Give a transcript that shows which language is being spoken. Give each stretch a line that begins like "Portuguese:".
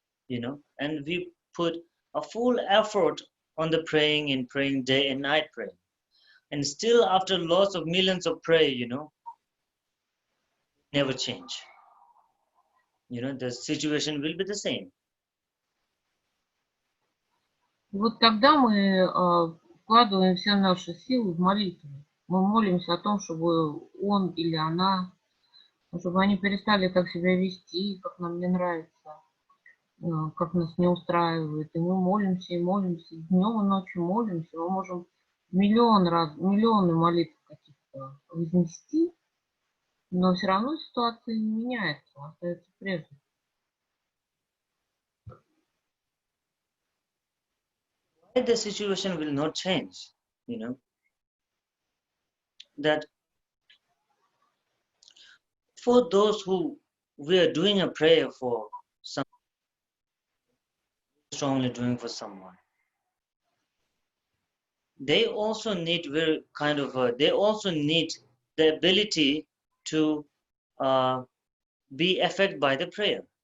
English: And we put a full effort on the praying, and praying day and night, praying, and still after lots of millions of prayer, never change. The situation will be the same.
Russian: И вот тогда мы вкладываем все наши силы в молитву. Мы молимся о том, чтобы он или она, чтобы они перестали так себя вести, как нам не нравится, как нас не устраивает. И мы молимся и молимся, днем и ночью молимся. Мы можем миллионы молитв каких-то вознести, но все равно ситуация не меняется, остается прежней.
English: Why the situation will not change? You know, that for those who we are doing a prayer for some, strongly doing for someone, they also need very kind of they also need the ability to be affected by the prayer.